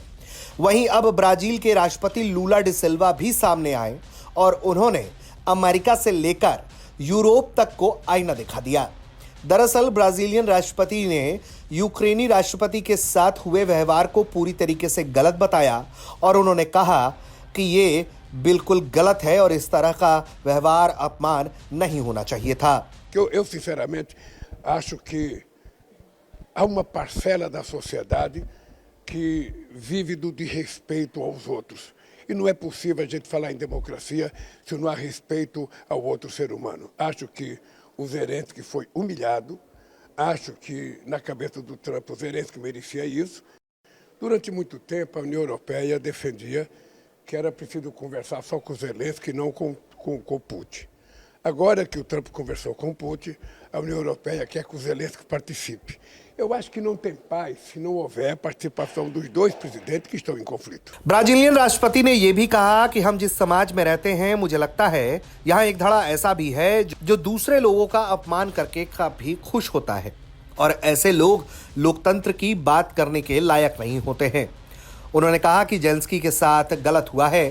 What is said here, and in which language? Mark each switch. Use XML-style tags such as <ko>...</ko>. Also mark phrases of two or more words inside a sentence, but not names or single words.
<hi>वहीं अब ब्राजील के राष्ट्रपति लूला डी सिल्वा भी सामने आए और उन्होंने अमेरिका से लेकर यूरोप तक को आईना दिखा दिया। दरअसल ब्राजीलियन राष्ट्रपति ने यूक्रेनी राष्ट्रपति के साथ हुए व्यवहार को पूरी तरीके से गलत बताया और उन्होंने कहा कि ये बिल्कुल गलत है और इस तरह का व्यवहार अपमान नहीं होना चाहिए था।</hi> <pt>Eu sinceramente acho que há uma parcela da sociedade que vive do desrespeito aos outros. E não é possível a gente falar em democracia se não há respeito ao outro ser humano. Acho que o Zelensky foi humilhado, acho que na cabeça do Trump o Zelensky merecia isso. Durante muito tempo a União Europeia defendia que era preciso conversar só com o Zelensky e não com o Putin. Agora que o Trump conversou com o Putin, a União Europeia quer que o Zelensky participe. Eu acho que não tem paz se não houver participação dos dois presidentes que estão em conflito।</pt> <hi>ब्राजीलियन राष्ट्रपति ने यह भी कहा कि हम जिस समाज में रहते हैं, मुझे लगता है यहाँ एक धड़ा ऐसा भी है जो दूसरे लोगों का अपमान करके काफी खुश होता है और ऐसे लोग लोकतंत्र की बात करने के लायक नहीं होते हैं। उन्होंने कहा कि जेलेंस्की के साथ गलत हुआ है।</hi>